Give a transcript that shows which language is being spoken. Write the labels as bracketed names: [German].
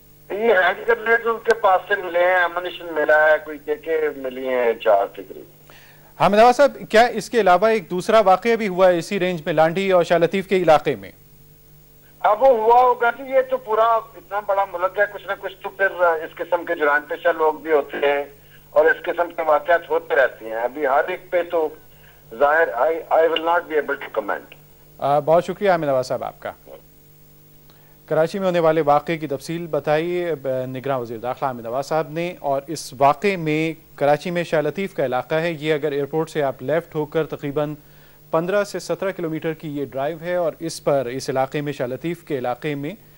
[Urdu] یہ hand grenade ان کے پاس سے ملے ہیں، ایمونیشن ملا ہے، کوئی کہ ملی ہیں 4 ٹکری. حامد نواز صاحب، کیا اس کے علاوہ ایک دوسرا واقعہ بھی ہوا ہے اسی رینج میں لانڈھی اور شاہ لطیف کے علاقے میں؟ اب وہ ہوا ہوگا کہ یہ تو پورا اتنا بڑا ملک ہے، کچھ نہ کچھ تو پھر اس قسم کے جرائم پیشہ لوگ بھی ہوتے ہیں اور اس قسم کے واقعات ہوتے رہتے ہیں. ابھی ہر ایک پہ تو ظاہر [English] I will not be able to comment. [Urdu] بہت شکریہ حامد نواز صاحب آپ کا. کراچی میں ہونے والے واقعے کی تفصیل بتائی نگراں وزیر داخلہ حامد نواز صاحب نے، اور اس واقعے میں کراچی میں شاہ لطیف کا علاقہ ہے، یہ اگر ایئرپورٹ سے آپ لیفٹ ہو کر تقریباً 15 سے 17 کلومیٹر کی یہ ڈرائیو ہے، اور اس پر اس علاقے میں شاہ لطیف کے علاقے میں